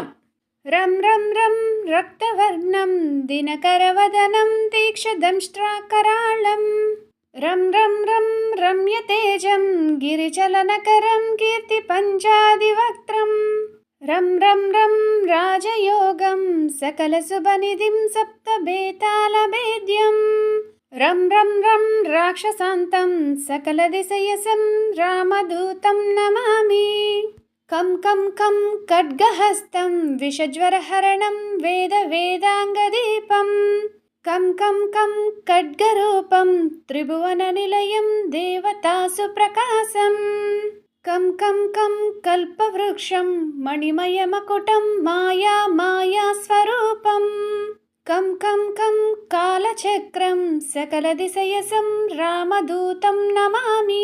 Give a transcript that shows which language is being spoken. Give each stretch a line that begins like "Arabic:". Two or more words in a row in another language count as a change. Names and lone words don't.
Sanskrit: रं रं रं रक्तवर्णं दिनकरवदनं तीक्ष्णदंष्ट्राकराळं रं रं रं रम्यतेजं गिरिचलनकरं कीर्तिपञ्चादिवक्त्रं रं रं रं राजयोगं सकलशुभनिधिं सप्तबेतालभेद्यं रं रं रं राक्षसान्तं सकलदिशयसं रामदूतं नमामि। कं कं कं खड्गहस्तं विषज्वरहरणं वेदवेदाङ्गदीपं कं कं कं खड्गरूपं त्रिभुवननिलयं देवतासु प्रकाशं कं कं कं कल्पवृक्षं मणिमयमकुटं मायास्वरूपं कं कं कं कालचक्रं सकलदिशयसं रामदूतं नमामि।